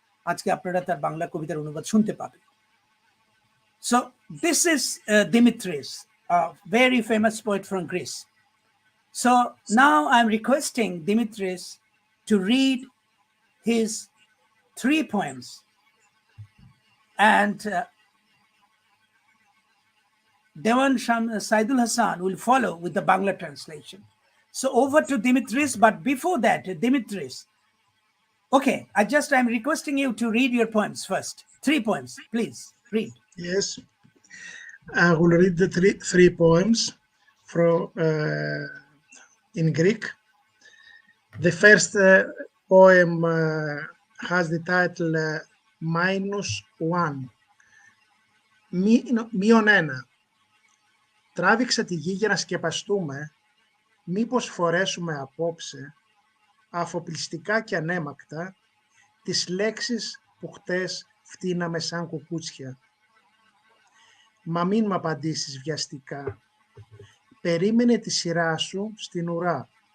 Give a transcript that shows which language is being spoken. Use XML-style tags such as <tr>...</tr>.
<bn>আজকে আপনারা তার বাংলা কবিতার অনুবাদ শুনতে পাবেন।</bn> <en>So this is Dimitris, a very famous poet from Greece. So now I'm requesting Dimitris to read his 3 poems, and Dewan Saidul Hasan will follow with the Bangla translation. So over to Dimitris, but before that, Dimitris, okay, I'm requesting you to read your poems first. 3 poems, please read. Yes, I will read the three poems from in Greek. The first poem has the title -1. -1.</en> <el>Τράβηξα τη γη για να σκεπαστούμε, μήπως φορέσουμε απόψε, αφοπλιστικά και ανέμακτα, τις λέξεις που χτες φτύναμε σαν κουκούτσια. Μα μην μ' απαντήσεις βιαστικά. Περίμενε τη σειρά σου στην ουρά.</el>